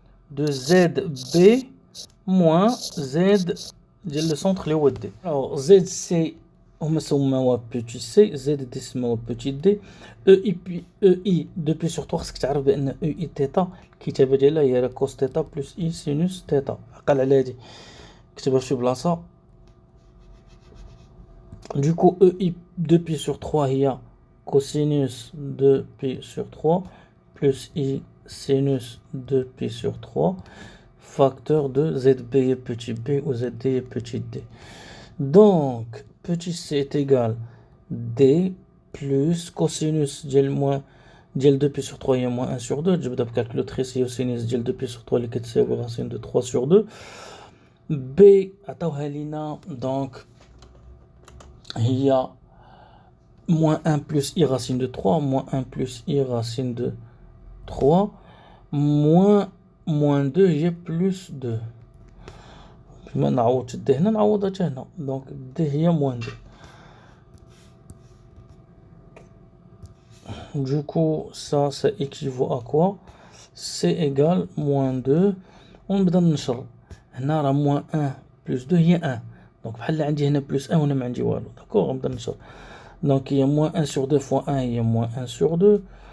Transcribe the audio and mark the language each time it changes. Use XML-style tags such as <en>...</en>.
<fr>De ZB moins Z le centre les D.</fr> <ar>Alors ZC هما سموها</ar> <fr>petit c,</fr> <ar>ZD سموها</ar> <fr>petit d,</fr> <ar>EI 2π/3 خصك تعرف بان EI θ الكتابه ديالها هي</ar> <fr>cos θ plus I sinus θ.</fr> <ar>عقل على هادي، كتبها في شي بلاصه</ar> <fr>Du coup, EI 2pi sur 3, il y a cosinus 2pi sur 3 plus I sinus 2pi sur 3 facteur de ZB et petit b ou ZD et petit d. Donc, petit c est égal d plus cosinus</fr> <ar>ديال</ar> <fr>2pi sur 3 هي moins 1 sur 2. Je vais calculer ici sinus</fr> <ar>ديال</ar> <fr>2pi sur 3</fr> <ar>اللي كتساوي</ar> <fr>racine de 3 sur 2. B</fr> <ar>عطاوها لينا</ar> <fr>donc il y a moins 1 plus I racine de 3, moins 1 plus I racine de 3, moins 2, il y a plus 2. Donc D il y a moins 2. Du coup, ça équivaut à quoi? C'est égal moins 2. On va</fr> <ar>نشر هنا راه</ar> <fr>moins 1 plus 2 هي 1.</fr> <ar>Donc بحال عندي هنا plus 1 وهنا ما عندي والو.</ar> <fr>D'accord, on va</fr> <ar>نشر.</ar> <fr>Donc il y a moins 1 sur 2 fois 1, il y a moins 1 sur 2.</fr>